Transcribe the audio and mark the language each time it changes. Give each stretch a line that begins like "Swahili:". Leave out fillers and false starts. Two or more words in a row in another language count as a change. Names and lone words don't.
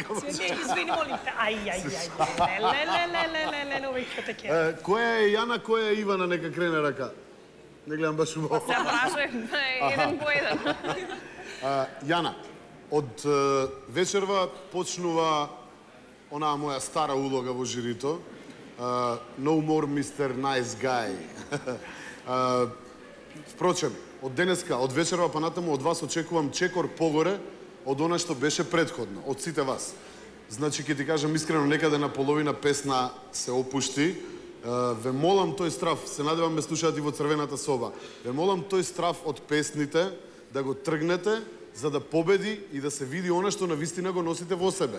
Macedonian: Извини, молим те. Леле, веќе те ке. Која е Јана, која е Ивана, нека крене рака. Не гледам баш убаво. Се прашај, еден по еден. Јана, од вечерва почнува онаа моја стара улога во жирито.
English: No more Mr. Nice Guy.
Macedonian: Впрочем, од денеска, од вечерва па натаму, од вас очекувам чекор погоре од она што беше претходно, од сите вас. Значи, ќе ти кажам искрено, некаде на половина песна се опушти. Ве молам тој страф, се надевам ме слушаат и во црвената соба, ве молам тој страф од песните да го тргнете, за да победи и да се види она што навистина го носите во себе.